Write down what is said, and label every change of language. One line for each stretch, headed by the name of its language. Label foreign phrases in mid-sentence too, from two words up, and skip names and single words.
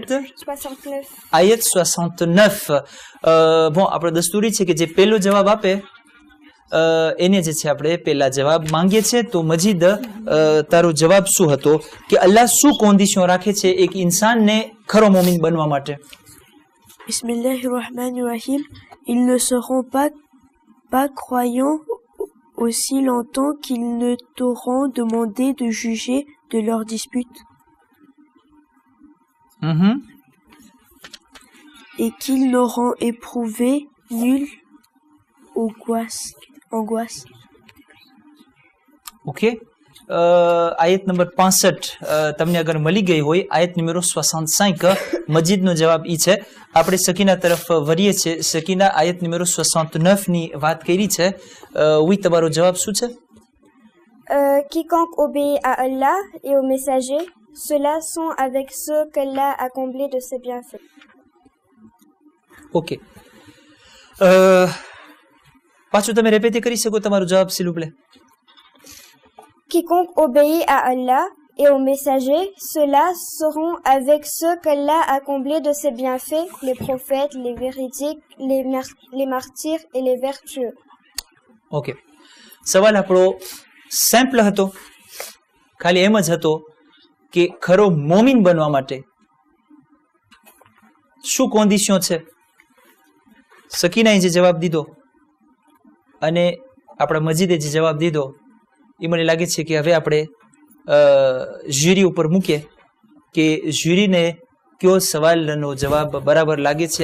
Gujarati: 69. આયત 69. bon આપણે દસ્તુરી છે કે જે પહેલો જવાબ આપે એને જે છે આપણે પહેલા જવાબ માંગીએ છીએ. તો મજીદ તારો જવાબ શું હતો કે અલ્લાહ શું કોન્ડિશન રાખે છે એક ઇન્સાનને ખરો મોમીન બનવા માટે?
French: Bismillahirrahmanirrahim. Ils ne seront pas croyants aussi longtemps qu'ils ne t'auront demandé de juger de leur dispute et qu'ils n'auront éprouvé nulle angoisse.
Gujarati: ઓકે. આયત નંબર 65 તમને અગર મળી ગઈ હોય, આયત નંબર 65 મજીદનો જવાબ ઈ છે. આપણે સકીના તરફ વળીએ છીએ. સકીના આયત નંબર 69 ની વાત કરી છે. oui તમારો જવાબ શું છે?
French: Quiconque obéit à Allah et aux messagers, ceux-là sont avec ceux qu'Allah a comblés de ses bienfaits.
Gujarati: ઓકે. પાછું તમે રિપીટ કરી શકો તમારો જવાબ
French: s'il vous plaît? Quiconque obéit à Allah et aux messagers, ceux-là seront avec ceux qu'Allah a comblés de ses bienfaits, les prophètes, les véridiques, les martyrs et les vertueux.
Gujarati: ઓકે, સવાલ આપણો સિમ્પલ હતો, ખાલી એમ જ હતો કે ખરો મોમિન બનવા માટે શું કોન્ડિશન છે. સકીનાએ જે જવાબ દીધો અને આપણા મજીદે જે જવાબ દીધો એ મને લાગે છે કે હવે આપણે જ્યુરી ઉપર મૂકીએ કે જ્યુરીને કયો સવાલનો જવાબ બરાબર લાગે છે.